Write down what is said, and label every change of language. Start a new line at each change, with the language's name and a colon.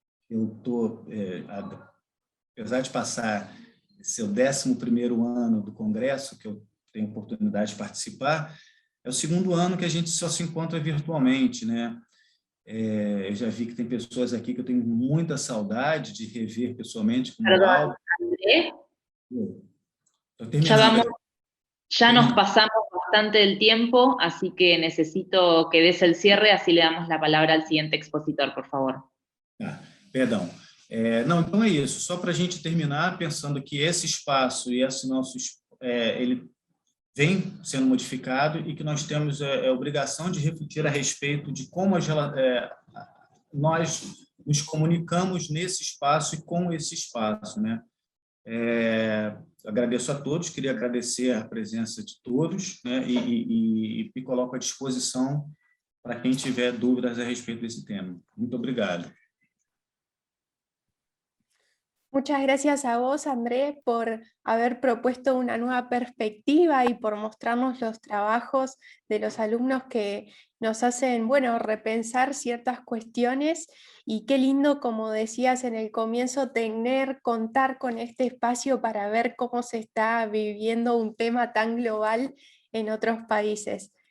Portuguese: Eu estou, apesar de passar esse 11º ano do Congresso, que eu tenho oportunidade de participar, é o segundo ano que a gente só se encontra virtualmente, né? Eu já vi que tem pessoas aqui que eu tenho muita saudade de rever pessoalmente, como
Spanish: Perdón, Aldo. André,
Portuguese: Estou terminando.
Spanish: ya nos pasamos bastante del tiempo, así que necesito que des el cierre, así le damos la palabra al siguiente expositor, por favor.
Portuguese: Perdão. Não, então é isso. Só para a gente terminar, pensando que esse espaço e esse nosso ele vem sendo modificado e que nós temos a obrigação de refletir a respeito de como nós nos comunicamos nesse espaço e com esse espaço, né? Agradeço a todos, queria agradecer a presença de todos, né? E me coloco à disposição para quem tiver dúvidas a respeito desse tema. Muito obrigado.
Spanish: Muchas gracias a vos, Andrés, por haber propuesto una nueva perspectiva y por mostrarnos los trabajos de los alumnos que nos hacen, bueno, repensar ciertas cuestiones. Y qué lindo, como decías en el comienzo, contar con este espacio para ver cómo se está viviendo un tema tan global en otros países.